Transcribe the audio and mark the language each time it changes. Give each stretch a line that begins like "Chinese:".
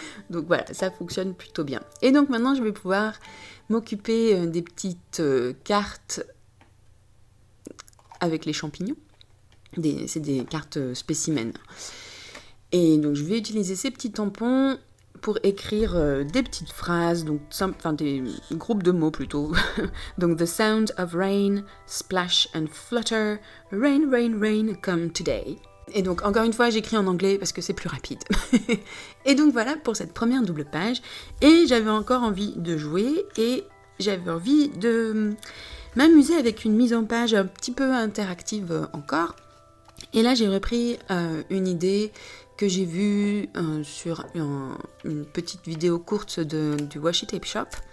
French: Donc voilà, ça fonctionne plutôt bien. Et donc maintenant je vais pouvoir m'occuper des petites cartes avec les champignons. C'est des cartes spécimens. Et donc je vais utiliser ces petits tampons pour écrire des petites phrases, donc des groupes de mots plutôt.
English: Donc the sound of rain, splash and flutter, rain, rain, rain, come today.
French: Et donc encore une fois, j'écris en anglais parce que c'est plus rapide. Et donc voilà pour cette première double page. Et j'avais encore envie de jouer et j'avais envie de m'amuser avec une mise en page un petit peu interactive encore. Et là, j'ai repris une idée que j'ai vue sur une petite vidéo courte du Washi Tape Shop.